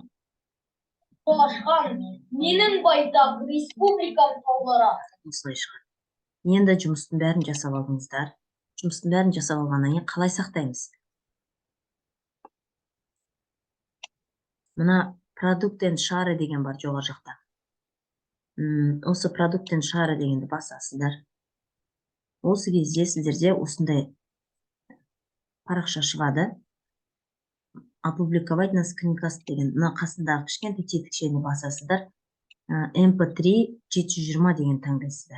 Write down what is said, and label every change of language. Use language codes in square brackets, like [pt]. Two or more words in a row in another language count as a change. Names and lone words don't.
[kk] Жол ашқан менің байтақ республикам таулары. Осылай шығады. Енді жұмыстың бәрін жасап алдыңыздар. Жұмыстың бәрін жасап алғаннан кейін қалай сақтаймыз? Мына продукт [en] and share [kk] деген бар жоғары жақта. Осы продукт [en] and share [kk] дегенді басасыздар. Осы кезде сіздерде осындай парақша шығады. [ru] Опубликовать на скринкаст деген. [kk] Мына қасындағы кішкентай тетікшені басасыздар. MP3 720 деген таңдайсыздар.